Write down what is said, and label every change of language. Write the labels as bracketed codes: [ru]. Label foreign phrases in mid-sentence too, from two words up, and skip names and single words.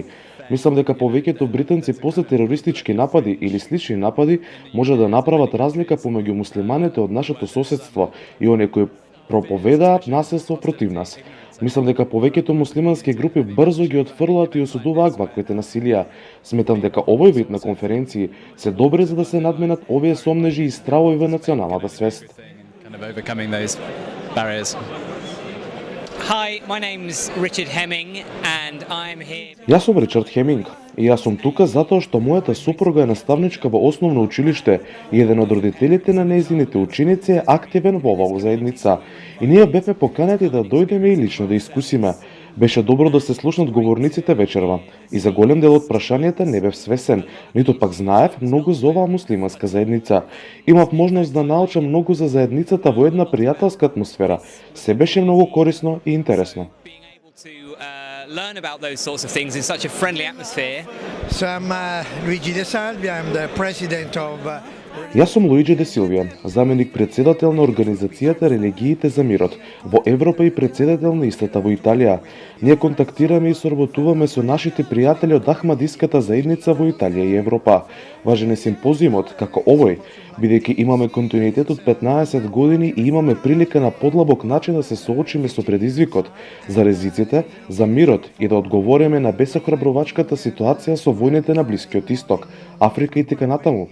[mk] Мислам дека повеќето британци после терористички напади или слични напади може да направат разлика помеѓу муслиманите од нашето соседство и оние кои проповедаат насилство против нас. Мислам дека повеќето муслимански групи брзо ги отфрлаат и осудуваат ваквите насилија. Сметам дека овој вид на конференции се добри за да се надменат овие сомнежи и стравови во националната свест. [en] Hi, my name's Richard Hemming and I'm here. [mk] Јас сум Ричард Хеминг и јас сум тука затоа што мојата супруга е наставничка во основно училиште и еден од родителите на нејзините ученици е активен во оваа заедница. И ние бевме поканети да дојдеме и лично да искусиме. Беше добро да се слушнат говорниците вечерва и за голем дел од прашањата не бев свесен, ниту пак знаев многу за оваа муслиманска заедница. Имав можност да научам многу за заедницата во една пријателска атмосфера. Се беше многу корисно и интересно. [en] Learn about those sorts of things in such a friendly atmosphere. So I'm Luigi De Salvia, I'm the president of [mk] Јас сум Луиджи Де Силвија, заменик председател на Организацијата Религиите за мирот во Европа и председател на истата во Италија. Ние контактираме и соработуваме со нашите пријатели од Ахмадиската заедница во Италија и Европа. Важен е симпозиумот како овој, бидејќи имаме континуитет од 15 години и имаме прилика на подлабок начин да се соочиме со предизвикот за ризиците, за мирот и да одговориме на безохрабрувачката ситуација со војните на Блискиот Исток, Африка и така натаму.